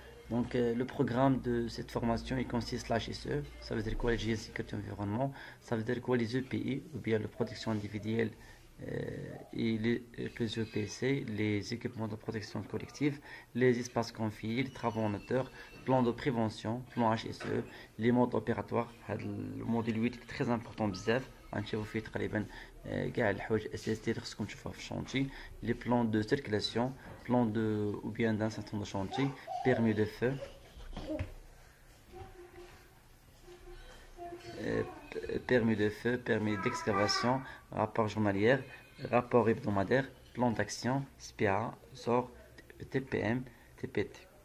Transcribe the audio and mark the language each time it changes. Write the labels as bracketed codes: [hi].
[fr] Donc le programme de cette formation il consiste l'HSE, ça veut dire quoi l'hygiène sécurité environnement, ça veut dire quoi les EPI ou bien la protection individuelle et les EPC, les équipements de protection collective, les espaces confiés, les travaux en hauteur, plan de prévention, plan HSE, les modes opératoires. Le module 8 est très important [ar] بزاف غنشوفوا فيه تقريبا كاع الحوايج الاساسيه اللي خصكم تشوفوها في الشونتي. [fr] Les plans de circulation, plan de ou bien d'installation de chantier, permis de feu, permis d'excavation, rapport journalier, rapport hebdomadaire, plan d'action, SPA, SOR, TPM, TPT.